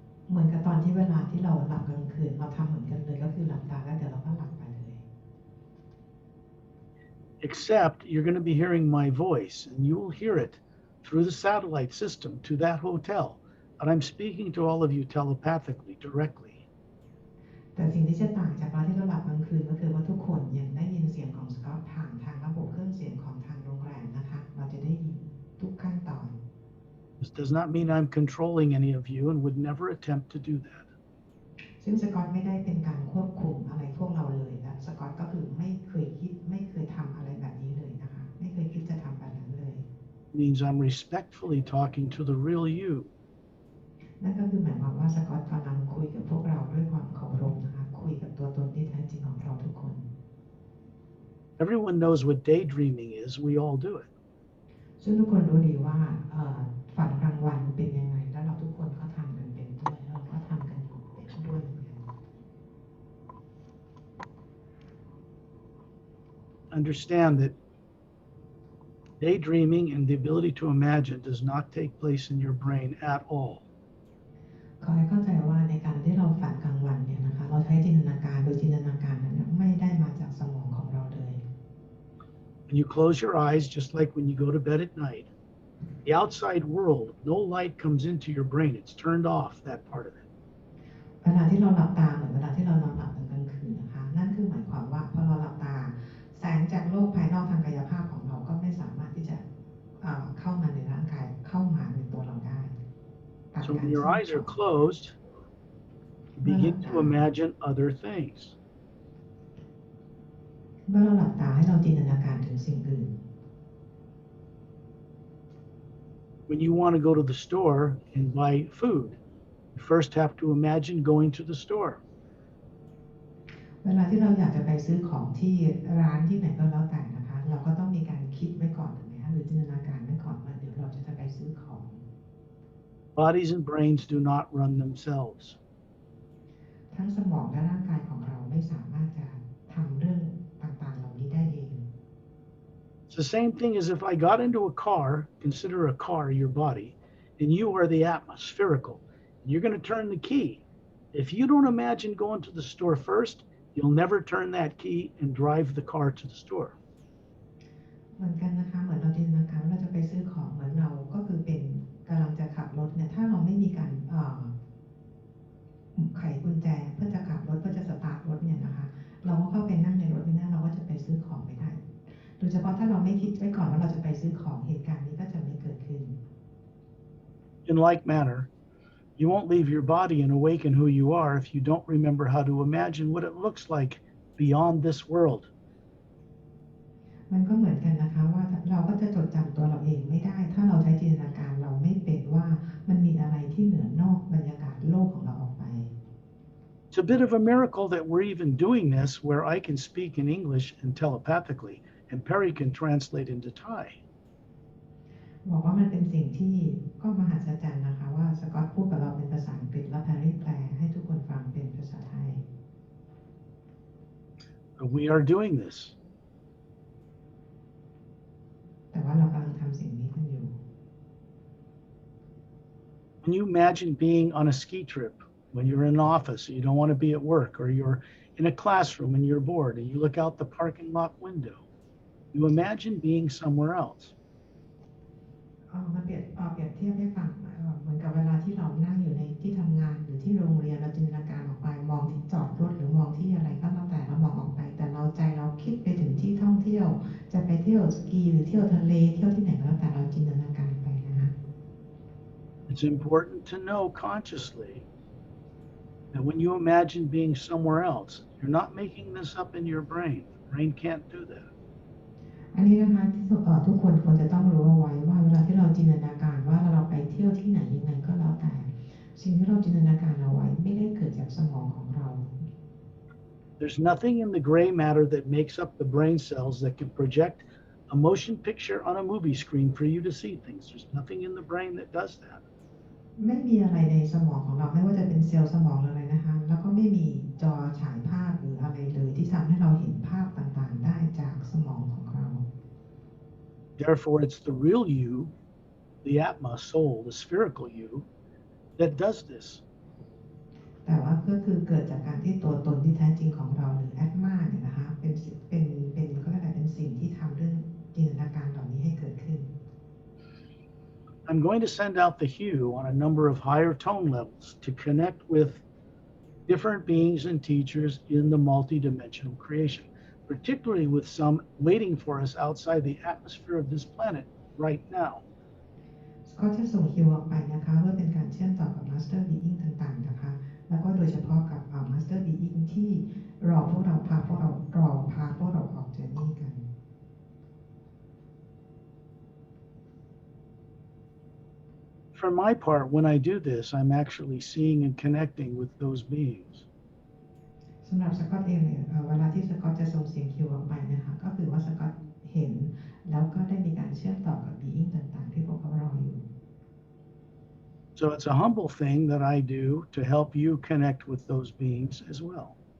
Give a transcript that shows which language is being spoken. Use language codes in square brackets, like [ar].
[th] เหมือนกับตอนที่เวลาที่เราหลับกลางคืนเราทำเหมือนกันเลยก็คือหลับตาแล้วเดี๋ยวเราก็หลับไปเลย [en] Except you're going to be hearing my voice, and you will hear it through the satellite system to that hotel. And I'm speaking to all of you telepathically, directly. [th] แต่สิ่งที่จะต่างจากตอนที่เราหลับกลางคืนก็คือว่าทุกคนยังได้ยินเสียงของสกอตผ่านทางระบบเครื่องเสียงของทางโรงแรมนะคะเราจะได้ยินทุกขั้นตอน [en] This does not mean I'm controlling any of you and would never attempt to do that. [th] ซึ่งสกอตไม่ได้เป็นการควบคุมอะไรพวกเราเลยและสกอตก็คือไม่เคยทำอะไรแบบนี้เลยนะคะไม่เคยคิดจะทำแบบนั้นเลย [en] It means I'm respectfully talking to the real you. [th] นั่นก็คือหมายความว่าสกอตกำลังคุยกับพวกเราด้วยความเคารพนะคะคุยกับตัวตนที่แท้จริงของเราทุกคน [en] Everyone knows what daydreaming is. We all do it. [th] ซึ่งทุกคนรู้ดีว่าฝันกลางวันเป็นยังไงแล้วเราทุกคนก็ทำกันเป็นด้วยเราก็ทำกันอยู่เป็นด้วยเหมือนกัน [en] understand that daydreaming and the ability to imagine does not take place in your brain at all. [th] ขอให้เข้าใจว่าในการที่เราฝันกลางวันเนี่ยนะคะเราใช้จินตนาการโดยจินตนาการนั้นไม่ได้มาจากสมองของเราเลย [en] When you close your eyes, just like when you go to bed at night, the outside world, no light comes into your brain. It's turned off, that part of it. [th] เวลาที่เราหลับตาเหมือนเวลาที่เรานอนหลับตอนกลางคืนนะคะนั่นคือหมายความว่าพอเราหลับตาแสงจากโลกภายนอกทางกายภาพของเราก็ไม่สามารถที่จะเข้ามาในร่างกายเข้ามาในตัวเราได้ [en] So when your eyes are closed, you begin to imagine other things. [th] เมื่อเราหลับตาให้เราจินตนาการถึงสิ่งอื่น [en] When you want to go to the store and buy food, you first have to imagine going to the store. [th] เวลาที่เราอยากจะไปซื้อของที่ร้านที่ไหนก็แล้วแต่นะคะเราก็ต้องมีการคิดไว้ก่อนถูกไหมคะหรือจินตนาการไว้ก่อนว่าเดี๋ยวเราจะไปซื้อของ [en] Bodies and brains do not run themselves. [th] ทั้งสมองและร่างกายของเราไม่สามารถจะทำเรื่องต่างๆเหล่านี้ได้เอง [en] It's the same thing as if I got into a car, consider a car your body, and you are the Atma, spherical. And you're going to turn the key. If you don't imagine going to the store first, you'll never turn that key and drive the car to the store. [th] เหมือนกันนะคะเหมือนเราจินตนาการว่าเราจะไปซื้อของเหมือนเราก็คือเป็นกำลังจะขับรถเนี่ยถ้าเราไม่มีการไขกุญแจเพื่อจะขับรถเพื่อจะสตาร์ทรถเนี่ยนะคะเราก็เข้าไปนั่งในรถไม่ได้เราก็จะไปซื้อของไม่ได้โดยเฉพาะถ้าเราไม่คิดไว้ก่อนว่าเราจะไปซื้อของเหตุการณ์นี้ก็จะไม่เกิดขึ้น [en] In like manner, you won't leave your body and awaken who you are if you don't remember how to imagine what it looks like beyond this world. [th] มันก็เหมือนกันนะคะว่าเราก็จะจดจำตัวเราเองไม่ได้ถ้าเราใช้จินตนาการเราไม่เป็นว่ามันมีอะไรที่เหนือนอกบรรยากาศโลกของเราออกไป [en] It's a bit of a miracle that we're even doing this where I can speak in English and telepathically, and Perry can translate into Thai. [th] บอกว่ามันเป็นสิ่งที่ก็มหัศจรรย์นะคะว่าสกอตพูดกับเราเป็นภาษาอังกฤษและแพรรี่แปลให้ทุกคนฟังเป็นภาษาไทย [en] We are doing this. [th] แต่ว่าเรากำลังทำสิ่งนี้กันอยู่ [en] When you imagine being on a ski trip, when you're in an office, you don't want to be at work, or you're in a classroom and you're bored, and you look out the parking lot window, you imagine being somewhere else. [th] มาเปรียบเทียบให้ฟังเหมือนกับเวลาที่เรานั่งอยู่ในที่ทำงานหรือที่โรงเรียนเราจินตนาการออกไปมองที่จอดรถหรือมองที่อะไรก็แล้วแต่เรามองออกไปแต่เราใจเราคิดไปถึงที่ท่องเที่ยวจะไปเที่ยวสกีหรือเที่ยวทะเลเที่ยวที่ไหนก็แล้วแต่เราจินตนาการไปนะคะ [en] It's important to know consciously that when you imagine being somewhere else, you're not making this up in your brain. The brain can't do that. [th] อันนี้นะคะที่ทุกคนควรจะต้องรู้เอาไว้ว่าเวลาที่เราจินตนาการว่าเราไปเที่ยวที่ไหนยังไงก็แล้วแต่สิ่งที่เราจินตนาการเอาไว้ไม่ได้เกิดจากสมองของเรา [en] There's nothing in the gray matter that makes up the brain cells that can project a motion picture on a movie screen for you to see things. There's nothing in the brain that does that. [th] ไม่มีอะไรในสมองของเราไม่ว่าจะเป็นเซลล์สมองหรืออะไรนะคะแล้วก็ไม่มีจอฉายภาพหรืออะไรเลยที่ทำให้เราเห็นภาพต่างๆได้จากสมองของเรา [en] Therefore, it's the real you, the Atma soul, the spherical you, that does this. [th] แต่ว่าก็คือเกิดจากการที่ตัวตนที่แท้จริงของเราหรือแอตมาเนี่ยนะคะเป็นก็เรียกอะไรเป็นสิ่งที่ทำเรื่องจินตนาการเหล่านี้ให้เกิดขึ้น [en] I'm going to send out the hue on a number of higher tone levels to connect with different beings and teachers in the multidimensional creation, particularly with some waiting for us outside the atmosphere of this planet right now. [th] ก็จะส่งฮิวออกไปนะคะเพื่อเป็นการเชื่อมต่อกับมาสเตอร์บีอิงต่างๆนะคะแล้วก็โดยเฉพาะกับมาสเตอร์บีอิงที่รอพวกเราพาพวกเราออกเจอร์นี่กัน [en] For my part, when I do this, I'm actually seeing and connecting with those beings. [th] สำหรับสกอตเองเนี่ยเวลาที่สกอตจะส่งเสียงฮิวออกไปนะคะก็คือว่าสกอตเห็นแล้วก็ได้มีการเชื่อมต่อกับบีอิงต่างๆที่พวกเขารออยู่ [en] So it's a humble thing that I do to help you connect with those beings as well.